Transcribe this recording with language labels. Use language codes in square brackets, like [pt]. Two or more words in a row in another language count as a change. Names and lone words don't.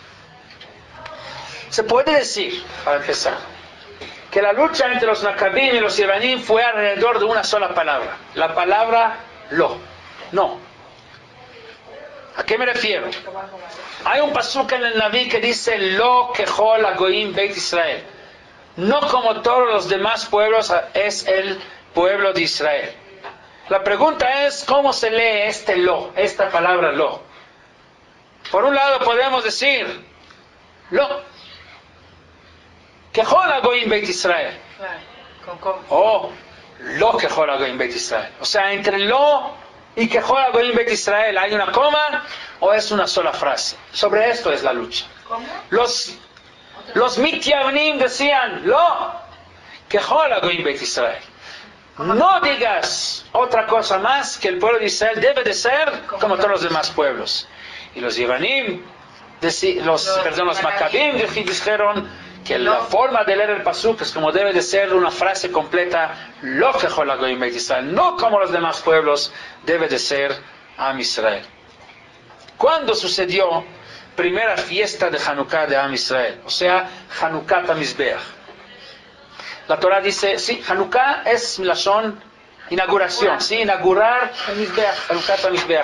[es] Se puede decir, para empezar, que la lucha entre los Macabim y los Yevanim fue alrededor de una sola palabra. La palabra lo. No. ¿A qué me refiero? Hay un pasuk en el Naví que dice [he] לא ככל הגוים בית ישראל. [es] No como todos los demás pueblos es el pueblo de Israel. La pregunta es, ¿cómo se lee esta palabra lo? Por un lado podemos decir [he] לא ככל הגוים בית ישראל. [es] O [he] לא ככל הגוים בית ישראל. [es] O sea, entre lo y [he] ככל הגוים בית ישראל [es] hay una coma o es una sola frase. Sobre esto es la lucha. ¿Cómo? Los mitiavnim decían [he] לא ככל הגוים בית ישראל. [es] No digas otra cosa más que el pueblo de Israel debe de ser como todos los demás pueblos. Y los Yevanim, los Macabim dijeron que la forma de leer el pasuk es como debe de ser una frase completa, [he] לא ככל הגוים בית ישראל, [es] no como los demás pueblos, debe de ser Am Israel. ¿Cuándo sucedió primera fiesta de Hanukkah de Am Israel? O sea, [he] חנוכת המזבח. [es] La Torah dice, sí, Hanukkah es Lashon inauguración, sí, inaugurar el Mizbeach, [he] חנוכת המזבח.